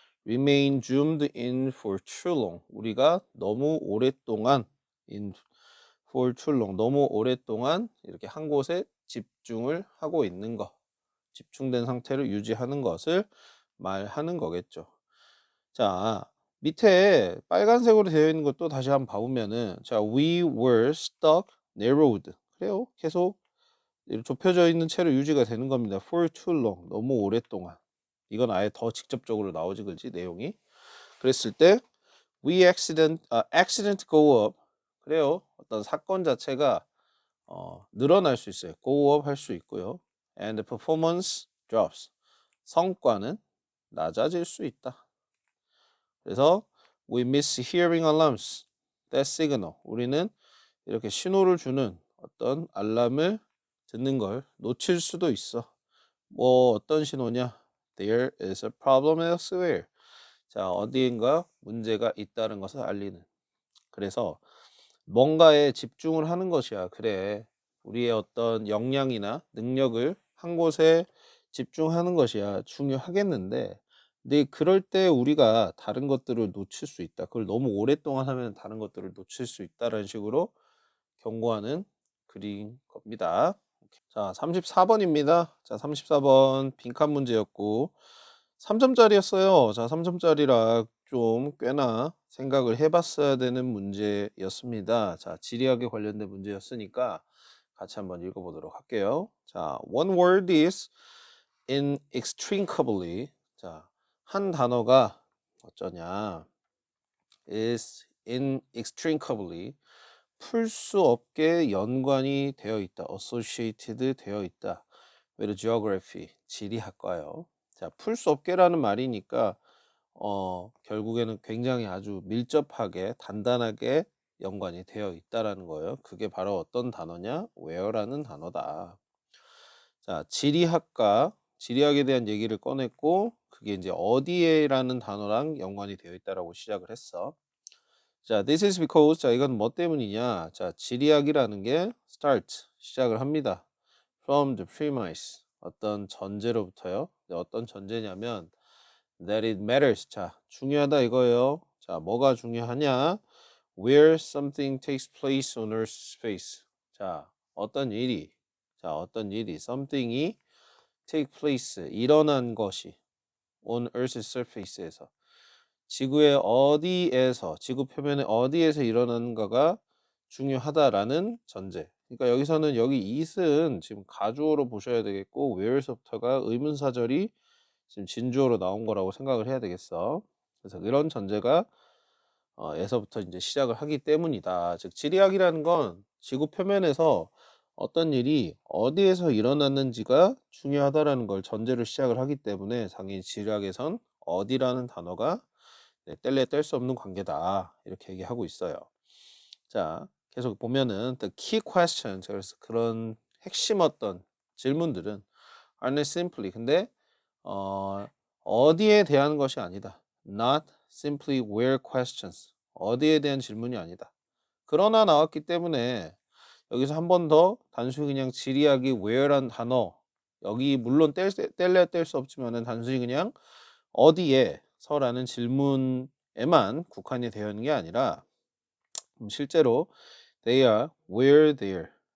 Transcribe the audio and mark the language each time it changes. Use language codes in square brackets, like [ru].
[en] remain zoomed in for too long. [ko] 우리가 너무 오랫동안 [en] in for too long. [ko] 너무 오랫동안 이렇게 한 곳에 집중을 하고 있는 거. 집중된 상태를 유지하는 것을 말하는 거겠죠. 자, 밑에 빨간색으로 되어 있는 것도 다시 한번 봐보면은 자, [en] we were stuck narrowed. [ko] 그래요. 계속 이렇게 좁혀져 있는 채로 유지가 되는 겁니다. [en] for too long. [ko] 너무 오랫동안. 이건 아예 더 직접적으로 나오지 그지 내용이. 그랬을 때 [en] we accident go up. [ko] 그래요. 어떤 사건 자체가 늘어날 수 있어요. [en] go up [ko] 할 수 있고요. [en] and performance drops. [ko] 성과는 낮아질 수 있다. 그래서 [en] we miss hearing alarms. that signal. [ko] 우리는 이렇게 신호를 주는 어떤 알람을 듣는 걸 놓칠 수도 있어. 뭐 어떤 신호냐? [en] There is a problem elsewhere. [ko] 자, 어디인가 문제가 있다는 것을 알리는. 그래서 뭔가에 집중을 하는 것이야. 그래. 우리의 어떤 역량이나 능력을 한 곳에 집중하는 것이야. 중요하겠는데. 근데 그럴 때 우리가 다른 것들을 놓칠 수 있다. 그걸 너무 오랫동안 하면 다른 것들을 놓칠 수 있다라는 식으로 경고하는 글인 겁니다. 자, 34번입니다. 자, 34번 빈칸 문제였고 3점짜리였어요. 자, 3점짜리라 좀 꽤나 생각을 해봤어야 되는 문제였습니다. 자, 지리학에 관련된 문제였으니까 같이 한번 읽어보도록 할게요. [en] 자, one word is inextricably. [ko] 자, 한 단어가 어쩌냐? [en] is inextricably. [ko] 풀 수 없게 연관이 되어 있다. associated 되어 있다. [en] with geography. [ko] 지리학과요. 자, 풀 수 없게라는 말이니까 결국에는 굉장히 아주 밀접하게 단단하게 연관이 되어 있다라는 거예요. 그게 바로 어떤 단어냐? where라는 단어다. 자, 지리학에 대한 얘기를 꺼냈고 그게 이제 어디에라는 단어랑 연관이 되어 있다라고 시작을 했어. 자, [en] this is because [ko] 자, 이건 뭐 때문이냐? 자, 지리학이라는 게 start 시작을 합니다. [en] from the premise. [ko] 어떤 전제로부터요. 네, 어떤 전제냐면 [en] that it matters. [ko] 자, 중요하다 이거예요. 자, 뭐가 중요하냐? [en] Where something takes place on Earth's face. [ko] 자, 어떤 일이 something이 take place 일어난 것이 [en] on Earth's surface [ko] 에서 지구의 어디에서 지구 표면의 어디에서 일어나는가가 중요하다라는 전제. 그러니까 여기서는 여기 it은 지금 가주어로 보셔야 되겠고 where서부터가 의문사절이 지금 진주어로 나온 거라고 생각을 해야 되겠어. 그래서 이런 전제가 에서부터 이제 시작을 하기 때문이다. 즉 지리학이라는 건 지구 표면에서 어떤 일이 어디에서 일어났는지가 중요하다라는 걸 전제로 시작을 하기 때문에 당연히 지리학에선 어디라는 단어가 네, 뗄래 뗄 수 없는 관계다. 이렇게 얘기하고 있어요. 자, 계속 보면은 [en] the key questions [ko] 그래서 그런 핵심 어떤 질문들은 [en] are not simply [ko] 근데 어디에 대한 것이 아니다. [en] Not simply where questions. [ko] 어디에 대한 질문이 아니다. 그러나 나왔기 때문에 여기서 한 번 더 단순히 그냥 지리학이 where란 단어 여기 물론 뗄래야 뗄 수 없지만은 단순히 그냥 어디에서라는 질문에만 국한이 되어 있는 게 아니라 실제로 [en] they are where they are.